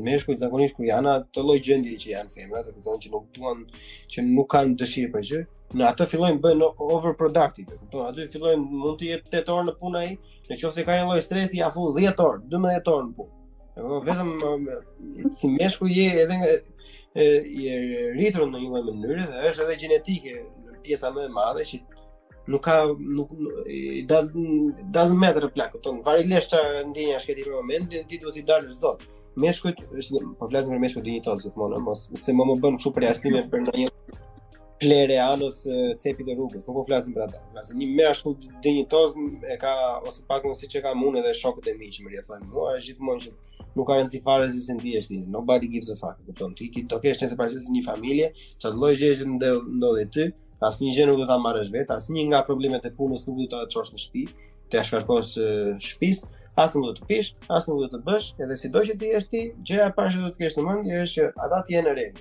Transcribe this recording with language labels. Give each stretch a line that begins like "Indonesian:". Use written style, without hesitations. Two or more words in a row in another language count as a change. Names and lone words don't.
Albanian: Meshkujt zakonisht kur janë atë lloj gjendje që janë femrat, kupton, që nuk duan, që nuk kanë dëshirë për gjë, në atë fillojnë bëjnë overproductive, kupton? Aty fillojnë mund të jetë 8 orë në punë ai, nëse ka një lloj stresi ja full 10 orë, 12 orë në punë. Vetëm si meshkuj je edhe je rritur në një lloj mënyre dhe është edhe gjenetike në pjesa më e madhe që
English: doesn't matter
Albanian: plak, kupton? Varilesh çfarë ndjenja shketi për momentin, ti duhet i dalësh zot. Meshkujt, po flasim për meshkuj dinjitoz gjithmonë, mos se më bën kështu përjashtime për ndonjë plere anos cepi të rrugës, nuk po flasim për ata. Flasim një meshkull dinjitoz e ka ose pak më siç e kam unë edhe shokët e mi që më rrethojnë mua, është gjithmonë që nuk ka rëndësi fare se si ndihesh ti.
English: Nobody gives a fuck,
Albanian: kupton? Ti do kesh nëse paraqish një familje, çfarë lloj gjëje që ndodhi ty, asnjë gjë nuk do ta marrësh vetë, asnjë nga problemet e punës nuk do ta çosh në shtëpi, të shkarkosh shtëpisë, as nuk do të pish, as nuk do të bësh, edhe sido që ti jesh ti, gjëja e parë që do të kesh në mendje është që ata të jenë në rregull.